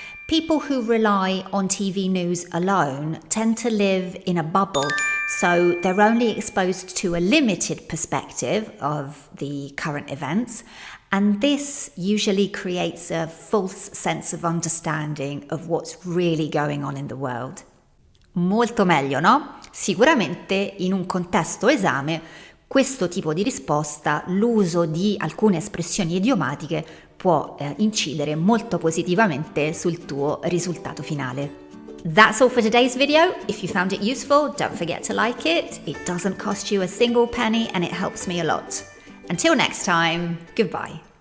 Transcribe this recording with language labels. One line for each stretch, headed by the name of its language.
English: People who rely on TV news alone tend to live in a bubble, So they're only exposed to a limited perspective of the current events, and this usually creates a false sense of understanding of what's really going on in the world.
Italian: Molto meglio, no? Sicuramente in un contesto esame questo tipo di risposta, l'uso di alcune espressioni idiomatiche può incidere molto positivamente sul tuo risultato finale.
English: That's all for today's video. If you found it useful, don't forget to like it. It doesn't cost you a single penny and it helps me a lot. Until next time, goodbye.